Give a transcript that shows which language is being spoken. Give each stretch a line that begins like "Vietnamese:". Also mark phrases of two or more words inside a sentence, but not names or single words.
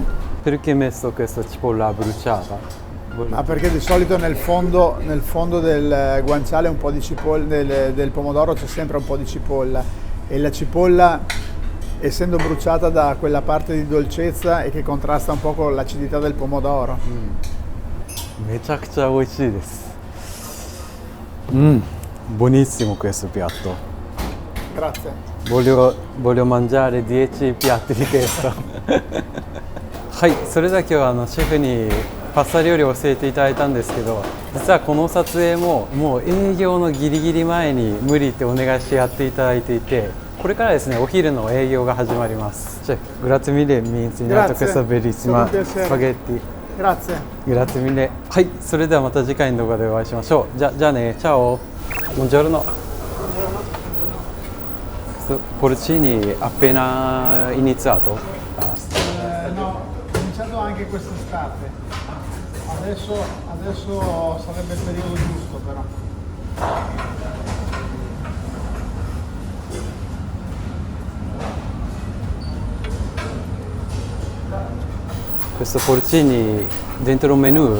Italian: Perché hai messo questa cipolla bruciata? Ma perché di solito nel fondo del guanciale un po' di cipolla, del pomodoro c'è sempre un po' di cipolla e la cipolla, essendo bruciata, da quella parte di dolcezza e che contrasta un po' con l'acidità del pomodoro.
Japanese: めちゃくちゃ美味しいです。
Italian: Buonissimo questo piatto. Grazie. Voglio mangiare 10 piatti di questo.
Japanese: はい、それでは今日はシェフにパスタ料理を教えていただいたんですけど、実はこの撮影ももう営業のギリギリ前に無理ってお願いしてやっていただいていて、これからですね、お昼の営業が始まります。
Italian: シェフ、grazie mille, mi ha insegnato questa bellissima spaghetti. Grazie. Grazie mille.
Japanese: はい、それではまた次回の動画でお会いしましょう。じゃあね、チャオ。Buongiorno.
Italian: Porcini appena iniziato? No, ho cominciato anche quest'estate. Adesso sarebbe il periodo giusto però. Questo porcini dentro un menù?